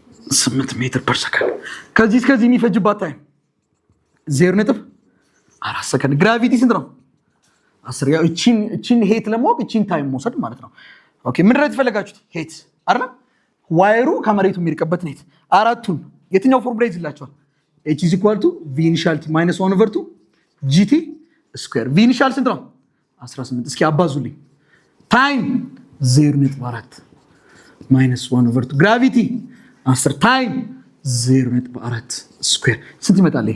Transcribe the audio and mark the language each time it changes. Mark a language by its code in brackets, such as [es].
[am] 18 ሜትር ፐር ሰከንድ። ከዚህ እስከዚህ የሚፈጅባት ታይም 0.4 ሰከንድ። ግራቪቲ ስንት ነው? 10 ያው እቺን ሄት ለማወቅ እቺን ታይም መውሰድ ማለት ነው። ኦኬ ምንድን ነው የተፈለጋችሁት? ሄት አይደል? ዋየሩ ከመሬቱ የሚርቀበት ሄት አራቱን የትኛው ፎርሙላ ይዝላችኋል? [en] h is equal to v initial minus 1/2 gt square። v initial ስንት ነው? [am] 18 እስኪ አባዙልኝ። ታይም 0.4 minus 1/2 ግራቪቲ 10 ታይም 0.4 ስኩዌር ስንት ይመጣል?